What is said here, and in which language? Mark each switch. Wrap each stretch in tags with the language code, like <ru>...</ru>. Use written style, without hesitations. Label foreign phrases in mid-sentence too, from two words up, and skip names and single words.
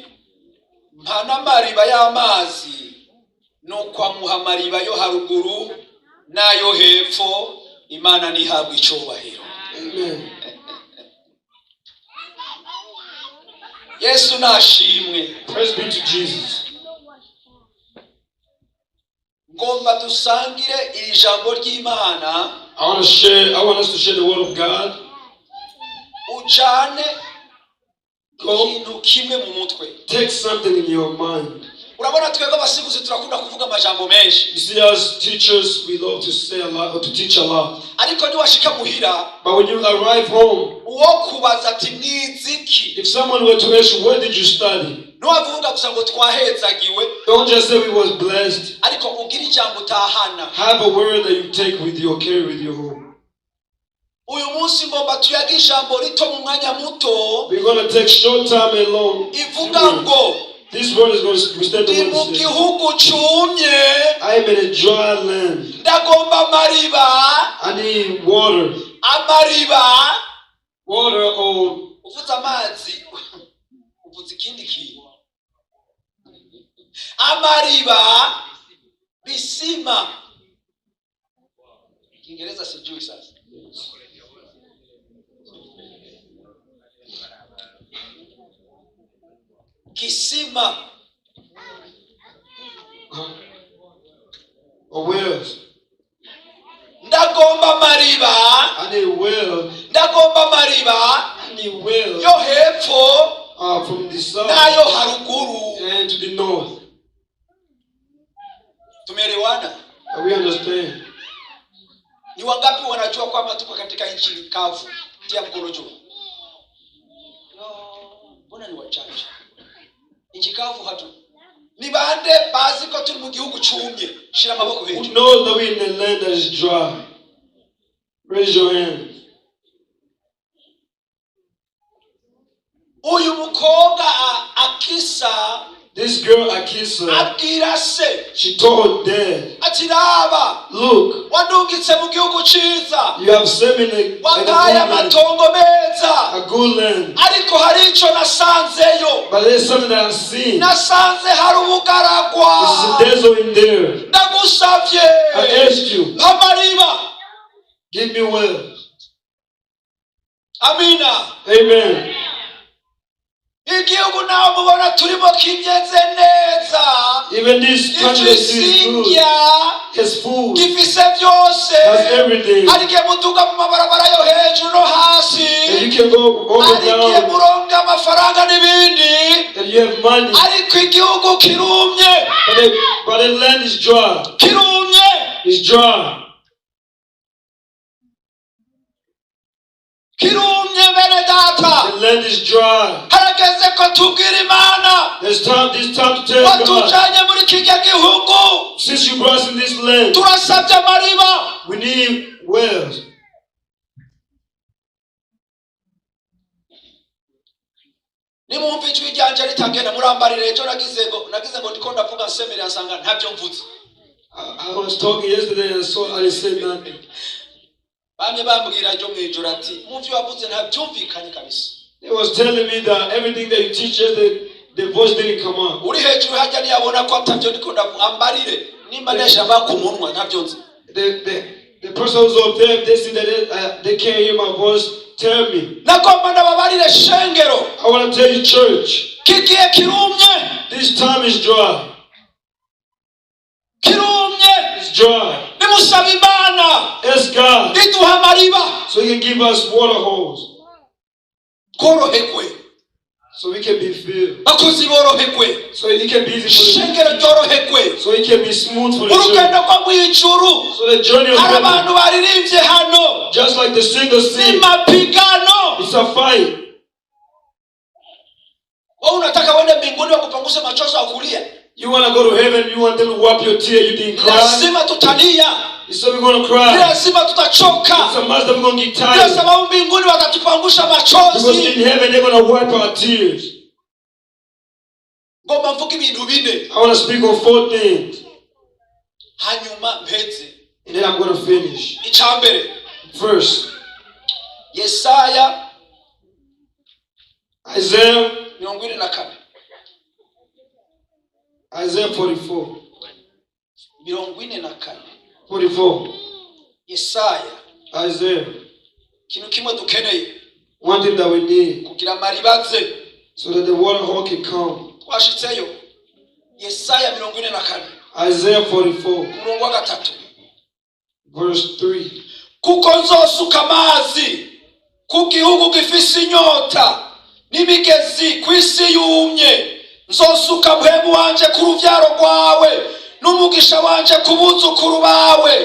<rn>Mpa n'amariba y'amazi nuko amuha amariba yo haruguru n'ayo hepfo. Imana nihabwa icubahiro. Amen. Yesu nashimwe.</rn> <en>Praise be to Jesus.</en> <rn>Ngomba dusangire iri jambo ry'Imana.</rn> <en>I want us to share the word of God.</en> <rn>Ujane ikintu kimwe mu mutwe.</rn> <en>Take something in your mind.</en> <rn>Urabona twebwe abasiguzi turakunda kuvuga amajambo menshi.</rn> <en>You see, as teachers, we love to say a lot or to teach a lot.</en> <rn>Ariko niwashika muhira,</rn> <en>But when you arrive home,</en> <rn>uwo kubaza ati mwiziki,</rn> <en>if someone were to ask you, where did you study?</en> <rn>ntiwavuga gusa ngo twahezagiwe,</rn> <en>Don't just say we was blessed.</en> <rn>ariko ugira ijambo utahana.</rn> <en>Have a word that you take with you or carry with you home.</en> <rn>Uyu munsi ngomba tuyage ijambo rito mu mwanya muto.</rn> <en>We're going to take short time alone.</en> <rn>Ivuga ngo</rn> <en>This word is going to stand</en> <rn>ndi</rn> <en>the</en> <rn>mu</rn> <en>word to say,</en> <rn>gihugu cumye,</rn> <en>I am in a dry land.</en> <rn>ndagomba amariba.</rn> <en>I need water.</en> <rn>Amariba.</rn> <en>Water or</en> <rn>Uvuze amazi uvuze ikindi kintu. Amariba,</rn> <sw>visima. Kiingereza sijui sasa. Kisima.</sw> <en>or wells.</en> <rn>Ndagomba mariba.</rn> <en>I need well.</en> <rn>Ndagomba mariba.</rn> <en>I need well.</en> <rn>Yo hepfo.</rn> <en>From the south</en> <rn>Nayo haruguru.</rn> <en>and to the north.</en> <sw>Tumeelewana?</sw> <en>We understand.</en> <sw>Ni wangapi wanajua kwamba tuko katika nchi kavu? Tia mkono juu. Mbona ni wachache? Nchi kavu hatu.</sw> <rn>Ni bande bazi ko turi mu gihugu cumye. Shira amaboko</rn> <en>Who</en> <rn>hejuru.</rn> <en>knows that we're in a land that is dry? Raise your hand.</en> <rn>Uyu mukobwa Akisa,</rn> <en>This girl Akisa,</en> <rn>abwira se,</rn> <en>she told dad,</en> <rn>ati raba,</rn> <en>look,</en> <rn>wandungitse mu gihugu ciza,</rn> <en>you have sent me in</en> <rn>wataye amatongo meza,</rn> <en>a good land.</en> <rn>ariko hari ico nasanzeyo.</rn> <en>But there's something that I've seen.</en> <rn>Nasanze hari ubugaragwa.</rn> <en>There's a desert in there.</en> <rn>Ndagusavye,</rn> <en>I asked you,</en> <rn>amariba.</rn> <en>give me wells.</en> <rn>Amina.</rn> <en>Amen.</en> <rn>Igihugu nawe mubona turimo kimyeze neza.</rn> <en>Even this country is good. Has food.</en> <rn>Gifise byose.</rn> <en>Has everything.</en> <rn>Arike mutuka mu mabarabara yo hejuru no hasi.</rn> <en>And you can go up and</en> <rn>Arike</rn> <en>down.</en> <rn>muronga amafaranga n'ibindi.</rn> <en>And you have money.</en> <rn>Ariko igihugu kirumye.</rn> <en>But the land is dry.</en> <rn>Kirumye.</rn> <en>It's dry.</en> <rn>Kirumye bene data.</rn> <en>The land is dry.</en> <rn>Harageze ko tubwira Imana.</rn> <en>This time to tell God.</en> <rn>Watujanye muri kiki gihugu.</rn> <en>Since you brought us in this land,</en> <rn>Turasabye amariba.</rn> <en>we need wells.</en> <rn>Nimumva ijwi ryanje ritagenda murambarire ejo nagize ngo ndiko ndavuga nsemere ansanga ntabyo mvuze.</rn> <en>I was talking yesterday and so I said nothing.</en> <rn>Bamwe bambwira ejo mwijoro ati muvyo wavuze ntabyumvikanye kabisa.</rn> <en>They was telling me that everything that you teach us, the voice didn't come out.</en> <rn>uri hejuru hajya ntiyabona ko atabyo ndiko ambarire nimba nesha ku munwa ntabyo nzi.</rn> <en>The person who's up there, they see that they can't hear my voice. Tell me.</en> <rn>Nakomba ndababarire shengero.</rn> <en>I want to tell you, church.</en> <rn>Kigiye kirumye.</rn> <en>This time is dry.</en> <rn>Kirumye.</rn> <en>It's dry.</en> <rn>Nimusaba Imana.</rn> <en>Ask God.</en> <rn>Iduha amariba.</rn> <en>So He can give us water holes.</en> <rn>Korohekwe.</rn> <en>So we can be filled.</en> <rn>Bakozi borohekwe.</rn> <en>So He can be easy for the</en> <rn>shengero cyorohekwe.</rn> <en>So He can be smooth for the</en> <rn>urugendo rwo mu ijuru.</rn> <en>So the journey of heaven.</en> <rn>Abantu baririmbye hano.</rn> <en>Just like the singer sing.</en> <sw>Mapigano.</sw> <en>It's a fight.</en> <sw>Unataka wende mbinguni wakupanguse machozi akulia.</sw> <en>You want to go to heaven, you want them to wipe your tear, you didn't cry.</en> <sw>Lazima tutalia.</sw> <en>So we're going to cry.</en> <sw>Lazima tutachoka.</sw> <en>It's a must that we're going to get tired.</en> <sw>Sababu mbinguni watatupangusha machozi.</sw> <en>Because in heaven they're going to wipe our tears.</en> <rn>Ngomba mvuge ibintu bine.</rn> <en>I want to speak on 4 things.</en> <rn>Hanyuma mpeze.</rn> <en>And then I'm going to finish.</en> <rn>Icyambere.</rn> <en>First,</en> <rn>Yesaya</rn> <en>Isaiah 24. Isaiah 44. 24. 44.</en> <rn>Yesaya.</rn> <en>Isaiah.</en> <rn>Kintu kimwe dukeneye.</rn> <en>One thing that we need.</en> <rn>Kugira maribaze.</rn> <en>So that the water hole can come.</en> <rn>Twashitseyo. Yesaya 24.</rn> <en>Isaiah 44.</en> <rn>Murongo wa 3.</rn> <en>Verse 3.</en> <rn>Kuko nzosuka amazi ku gihugu gifise inyota n'imigezi kwisi yumye. Nzosuka mpemu wanje ku ruvyaro rwawe n'umugisha wanje ku buzukuru bawe.</rn>